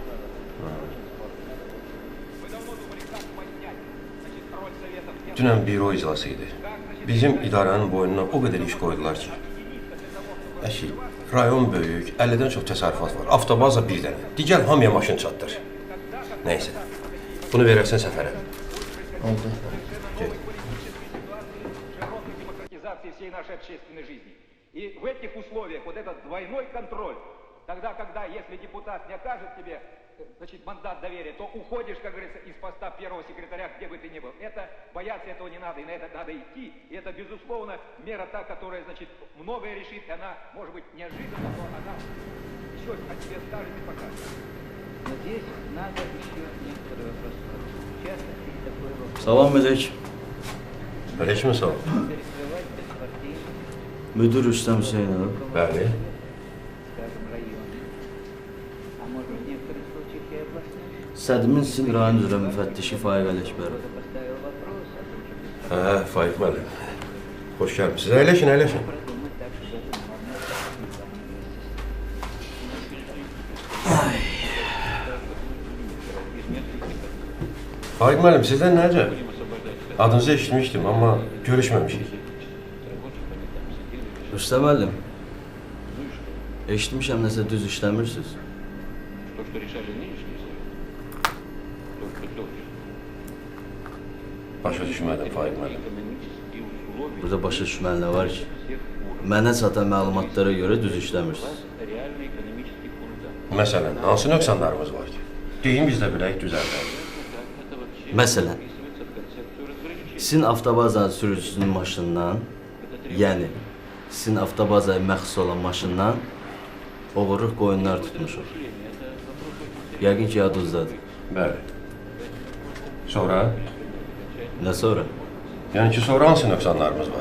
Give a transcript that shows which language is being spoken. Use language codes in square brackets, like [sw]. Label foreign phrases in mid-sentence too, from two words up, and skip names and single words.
[az] Dünən büro iclası idi. Bizim idarənin boynuna o qədər iş qoydular ki. Əşi, rayon böyük, 50-dən çox təsərrüfat var. Avtobaza bir dənə. Digər hamıya maşın çatdır. Nəysə, bunu verərsən səfərə. Oldu. Gel. [ru] Всей нашей общественной жизни. И в этих условиях вот этот двойной контроль, тогда, когда, если депутат не окажет тебе, значит, мандат доверия, то уходишь, как говорится, из поста первого секретаря, где бы ты ни был. Это, бояться этого не надо, и на это надо идти. И это, безусловно, мера та, которая, значит, многое решит, и она, может быть, неожиданно, но она еще о тебе скажет и покажет. Но здесь надо еще некоторые вопросы. Часто есть такой вопрос. [az] Salam Melek. Əleyhissalam, sağ ol. [ru] Перекрывать беспартийность, [az] Müdür Rüstəm Hüseynov. Bəli. [ru] скажем, района. А может быть, в некоторых случаях и областных. [az] Sədmin Sin rayon üzrə müfəttişi Faiq Ələkbərov. [ru] Кто-то поставил вопрос о том, чтобы [az] Hə, Faiq müəllim. Xoş gəlmisiniz. Əyləşin, əyləşin. [ru] продумать так, чтобы это можно [az] Faiq müəllim, sizdən nə əcəb? Adınızı eşitmişdim, amma görüşməmişik. Rüstəm müəllim. Eşitmişəm nəsə düz işləmirsiniz. [ru] То, что решали нынешний совет, то, что только [az] Başa düşmədim, Faiq müəllim. [ru] экономические условия [az] Burada başa düşməli nə var ki? [ru] всех уровней, [az] Mənə çatan məlumatlara görə düz işləmirsiniz. [ru] реальный экономический фундамент. [az] Məsələn, hansı nöqsanlarımız var ki? Deyin biz də bilək düzəldək. [ru] Это вообще [az] Məsələn, [ru] вписывается в концепцию разграничения. [az] sizin avtobazanın sürücüsünün maşınından, yəni sizin avtobazaya məxsus olan maşından oğurluq qoyunlar tutmuşuq. Yəqin ki, yadınızdadır. Bəli. Sonra? Nə sonra? Yəni ki, sonra hansı nöqsanlarımız var?